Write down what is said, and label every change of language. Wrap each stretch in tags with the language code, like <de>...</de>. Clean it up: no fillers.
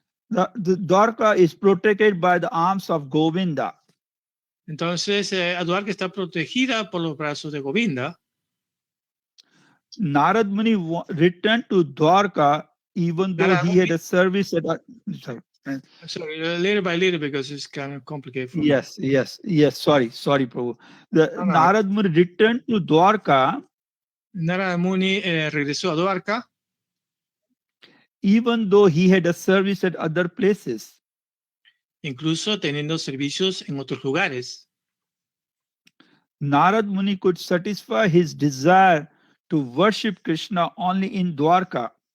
<en>the Dwarka is protected by the arms of Govinda.</en> <es>entonces Dwarka está protegida por los brazos de Govinda.</es> <en>Narad Muni returned to Dwarka even though Narad he had Muni- a service at. Sorry. Sorry, little by little because it's kind of complicated for me. Yes. Sorry, Prabhu. The No, no. Narad Muni returned to Dwarka</en> <es>Narad Muni regresó a Dwarka,</es> <en>even though he had a service at other places.</en> <es>incluso teniendo servicios en otros lugares.</es> <en>Narad Muni could satisfy his desire to worship Krishna only in Dwarka.</en>